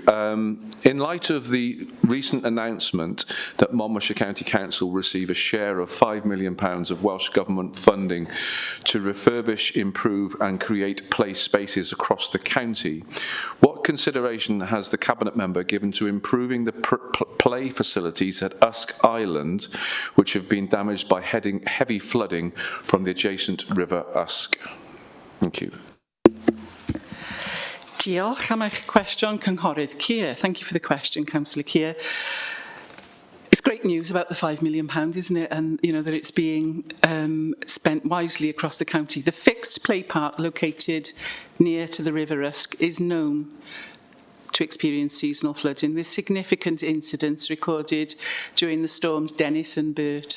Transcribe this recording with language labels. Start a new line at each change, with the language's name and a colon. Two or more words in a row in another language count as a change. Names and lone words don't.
English: In light of the recent announcement that Monmouthshire County Council receive a share of £5 million of Welsh Government funding to refurbish, improve and create play spaces across the county, what consideration has the Cabinet Member given to improving the play facilities at Usk Island, which have been damaged by heavy flooding from the adjacent River Usk? Thank you.
Welsh: Diolch am eich cwestiwn, Cynghorydd Keir.
English: Thank you for the question, Councillor Keir. It's great news about the £5 million, isn't it? And, you know, that it's being spent wisely across the county. The fixed play park located near to the River Usk is known to experience seasonal flooding, with significant incidents recorded during the storms Dennis and Bert.